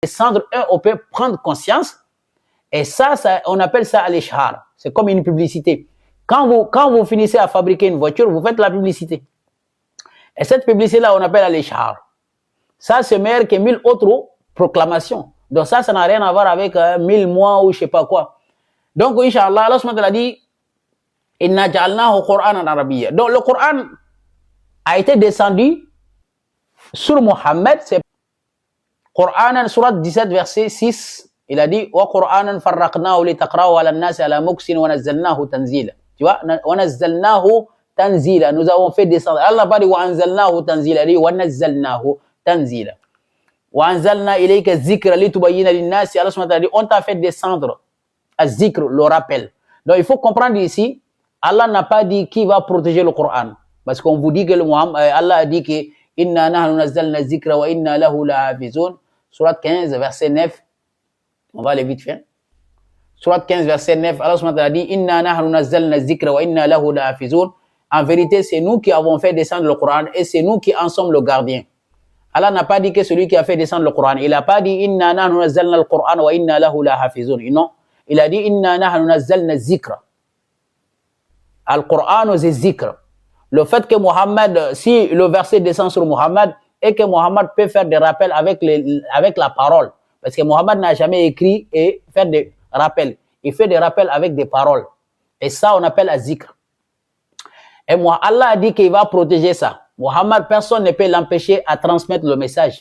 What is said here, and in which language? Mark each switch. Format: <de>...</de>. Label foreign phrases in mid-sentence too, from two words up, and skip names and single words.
<fr>descendre, on peut prendre conscience. Et ça, on appelle ça al-ishhar. C'est comme une publicité. Quand vous finissez à fabriquer une voiture, vous faites la publicité. Et cette publicité-là, on appelle al-ishhar. Ça, c'est meilleur que 1000 autres proclamations. Donc ça n'a rien à voir avec 1000 mois ou je sais pas quoi. Donc, Inch'Allah,</fr> <ar>الله سبحانه وتعالى</ar> <fr>dit</fr> <ar>إنا جعلناه قرآنا عربيا.</ar> <fr>Donc le Coran a été descendu sur Mohammed, c'est Qur'anan, surat 17, verset 6. Il a dit</fr> <ar>وقرآنا فرقناه لتقرأ على الناس على مكث ونزلناه تنزيلا.</ar> <fr>Tu vois,</fr> <ar>ونزلناه تنزيلا.</ar> <fr>Nous avons fait descendre. Allah n'a pas dit</fr> <ar>وأنزلناه تنزيلا,</ar> <fr>il dit</fr> <ar>ونزلناه تنزيلا. وأنزلنا إليك ذكرا لتبين للناس. الله سبحانه وتعالى</ar> <fr>dit on t'a fait descendre à zikr, le rappel. Donc il faut comprendre ici, Allah n'a pas dit qui va protéger le Coran. Parce qu'on vous dit que Allah a dit que</fr> <ar>إنا نحن نزلنا ذكرا وإنا له لحافظون.</ar> <fr>Surat 15, verset 9. On va aller vite fait. Surat 15, verset 9.</fr> <ar>الله سبحانه وتعالى</ar> <fr>dit</fr> <ar>إنا نحن نزلنا ذكرا وإنا له لحافظون.</ar> <fr>En vérité, c'est nous qui avons fait descendre le Coran et c'est nous qui en sommes le gardien. Allah n'a pas dit que celui qui a fait descendre le Coran. Il n'a pas dit</fr> <ar>إنا نحن نزلنا القرآن وإنا له لحافظون.</ar> <fr>Non. Il a dit</fr> <ar>إنا نحن نزلنا ذكرا.</ar> <fr>Al-Quran c'est zikr. Le fait que Mohammed, si le verset descend sur Mohammed, et que Mohammed peut faire des rappels avec la parole. Parce que Mohammed n'a jamais écrit et fait des rappels. Il fait des rappels avec des paroles. Et ça, on appelle az-zikr. Et moi, Allah a dit qu'il va protéger ça. Mohammed, personne ne peut l'empêcher à transmettre le message.</fr>